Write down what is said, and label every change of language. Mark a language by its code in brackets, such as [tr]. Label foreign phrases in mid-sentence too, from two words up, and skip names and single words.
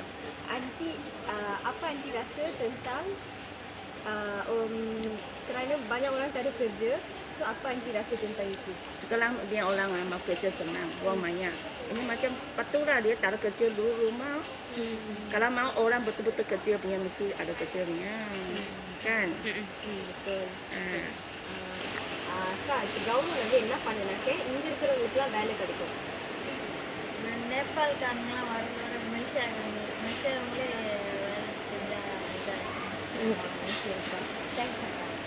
[ms] Aunty, apa Aunty rasa tentang kerana banyak orang tak ada kerja, so apa Aunty rasa tentang itu? Sekarang dia orang mau kerja senang, wang banyak. Ini macam patutlah dia tak ada kerja dulu rumah. Kalau mau orang betul-betul kerja punya mesti ada kerjanya. Kan? Betul. Kak, [ta] கவர்மெண்ட் என்ன பண்ணுனாக்க இங்க இருக்கிறவங்களுக்குலாம் வேலை கிடைக்கும். நேபாள்காரங்களாம் வர வர மலேசியாவங்களே வேலை செஞ்சா ஓகேப்பா. தேங்க்ஸ் அக்கா.